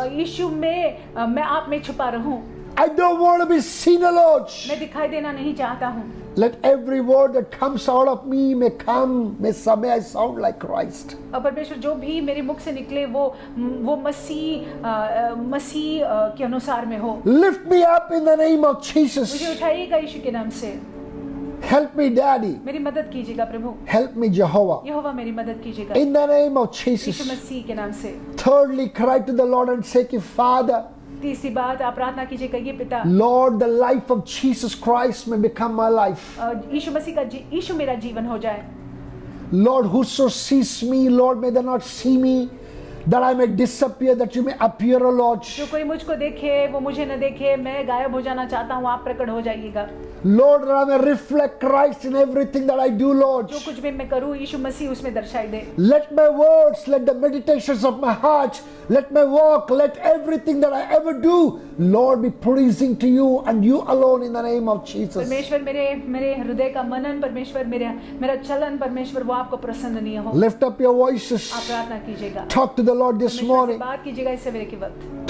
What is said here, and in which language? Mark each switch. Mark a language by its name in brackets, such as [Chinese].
[Hindi] यीशु में मैं आप में छुपा रहूं। [English] I don't want to be seen, Lord. [Hindi] मैं दिखाई देना नहीं चाहता हूं। [English] Let every word that comes out of me may I sound like Christ. [Hindi] और परमेश्वर जो भी मेरे मुख से निकले वो मसीह के अनुसार में हो। [English] Lift me up in the name of [Hindi] मुझे [English] Jesus. [Hindi] उठाइएगा यीशु के नाम से। [English] Help me, Daddy. [Hindi] मेरी मदद कीजिएगा प्रभु। [English] Help me, Jehovah. [Hindi] यहोवा मेरी मदद कीजिएगा [English] In the name of [Hindi] Yeshu [English] Jesus. [Hindi] मसीह के नाम से। [English] Thirdly, cry to the Lord and say, Father, [Hindi] तीसरी बात, आप प्रार्थना कीजिएगा ये पिता, [English] Lord, the life of Jesus Christ may become my life. [Hindi] यीशु मसीह का यीशु मेरा जीवन हो जाए। [English] Lord, whoso sees me, Lord, may they not see me, that I may disappear, that you may appear, O Lord. [Hindi] जो कोई मुझको देखे वो मुझे न देखे, मैं गायब हो जाना चाहता हूँ, आप प्रकट हो जाइएगा। [English] Lord, that I may reflect Christ in everything that I do, Lord. [Hindi] जो कुछ भी मैं करूँ यीशु मसीह उसमें दर्शाई दे। [English] Let my words, let the meditations of my heart, let my walk, let everything that I ever do, Lord, be pleasing to you and you alone in the name of Jesus. [Hindi] परमेश्वर मेरे हृदय का मनन, परमेश्वर मेरा चलन, परमेश्वर वो आपको प्रसन्न नहीं हो। [English] Lift up your voices. [Hindi] आप प्रार्थना कीजिएगा। [English] Talk to the Lord this [Hindi] परमेश्वर से [English] morning. [Hindi] बात कीजिएगा इस सवेरे के वक्त।